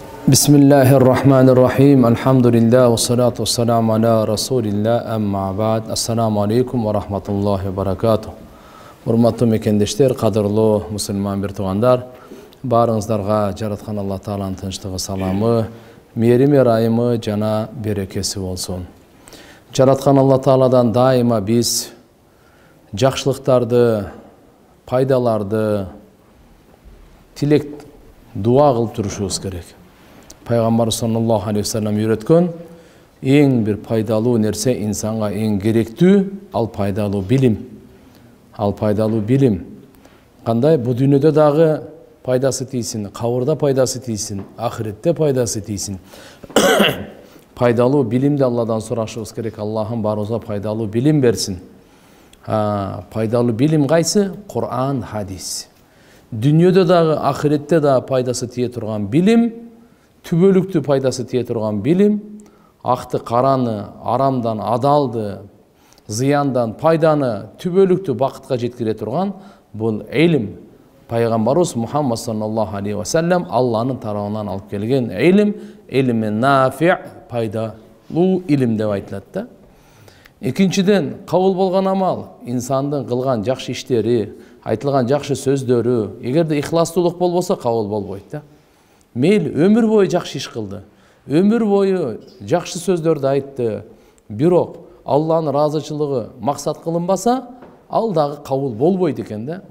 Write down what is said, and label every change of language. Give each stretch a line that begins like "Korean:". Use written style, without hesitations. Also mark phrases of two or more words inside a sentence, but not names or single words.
Arabic: بسم الله الرحمن الرحيم. الحمد لله والصلاة والسلام على رسول الله أما بعد. السلام عليكم ورحمة الله وبركاته.
Kyrgyz: Урматтуу мекендештер, кадырлуу мусулман бир туугандар. Barыңыздарга жараткан Алла Тааланын тынчтыгы, саламы, мерими райымы жана берекеси болсун. Жараткан Алла Тааладан дайыма биз жакшылыктарды, пайдаларды тилек, дуа кылып турушубуз керек. Пайгамбар
Arabic: صلى الله عليه وسلم
Kyrgyz: үйрөткөн эң бир пайдалуу нерсе, инсанга эң керектүү ал пайдалуу билим. Ал пайдалуу билим. Кандай бу дүйнөдө дагы пайдасы тийсин, кабырда пайдасы тийсин, ахиретте пайдасы тийсин. Пайдалуу билимди Алладан сурашыбыз керек. Аллахым баарыбызга пайдалуу билим берсин. Пайдалуу билим кайсы? Кур'ан, хадис. Дүйнөдө дагы, ахиретте дагы пайдасы тие турган билим, түбөлүктүү пайдасы тие турган билим, акты, караны, арамдан, адалды, зыяндан, пайданы түбөлүктүү бакытка жеткире турган бул илим. Пайгамбарыбыз Мухаммад
Arabic: صلى الله عليه وسلم
Kyrgyz: Алланын тарабынан алып келген илим,
Arabic: علم نافع',
Kyrgyz: пайдалуу илим деп айтылат да. Экинчиден, кабыл болгон амал, инсандын кылган жакшы иштери, айтылган жакшы сөздөрү, эгерде ихластуулук болбосо кабыл болбойт да. Мейл өмүр бою жакшы иш кылды, өмүр бою жакшы сөздөрдү айтты, бирок Алланын ыраазычылыгы максат кылынбаса, ал дагы кабыл болбойт экен да.